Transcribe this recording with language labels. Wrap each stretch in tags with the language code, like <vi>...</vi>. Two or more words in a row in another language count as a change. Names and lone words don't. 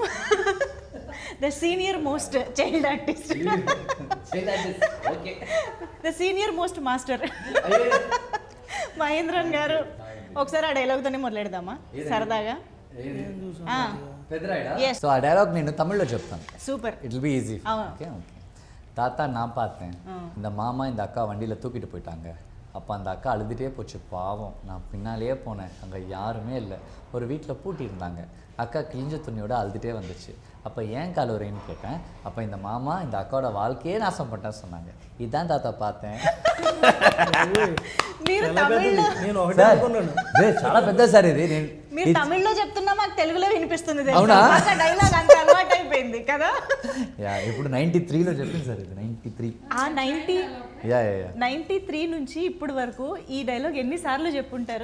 <en>the senior most child artist, the senior most master మహేంద్రన్ గారు.</en> <te>ఒకసారి ఆ డైలాగ్తోనే మొదలెడదామా సరదాగా? సో ఆ డైలాగ్ నేను తమిళ్లో చెప్తాను. సూపర్,</te> <en>it will be easy.</en> <ta>ஓகே தாத்தா நான் பார்த்தேன், இந்த மாமா இந்த அக்கா வண்டியில் தூக்கிட்டு போயிட்டாங்க. அப்போ அந்த அக்கா அழுதுகிட்டே போச்சு, பாவம். நான் பின்னாலேயே போனேன், அங்கே யாருமே இல்லை. ஒரு வீட்டில் பூட்டியிருந்தாங்க. அக்கா கிழிஞ்ச துணியோட அழுதுகிட்டே வந்துச்சு. அப்போ ஏன் கலவரைன்னு கேட்டேன். அப்போ இந்த மாமா இந்த அக்காவோட வாழ்க்கையே நாசம் பண்ணிட்டேன்னு சொன்னாங்க. இதுதான் தாத்தா பார்த்தேன்.</ta> <te>చాలా పెద్ద సార్ ఇది. మీరు తమిళ్లో చెప్తున్నా మాకు తెలుగులో వినిపిస్తుంది. అవునా? డైలాగ్ అంత అలవాటు అయిపోయింది కదా. ఇప్పుడు 93లో చెప్పింది సార్ ఇది. 93 ఆ 93 నుంచి ఇప్పుడు వరకు ఈ డైలాగ్ ఎన్నిసార్లు చెప్పుంటారు?</te>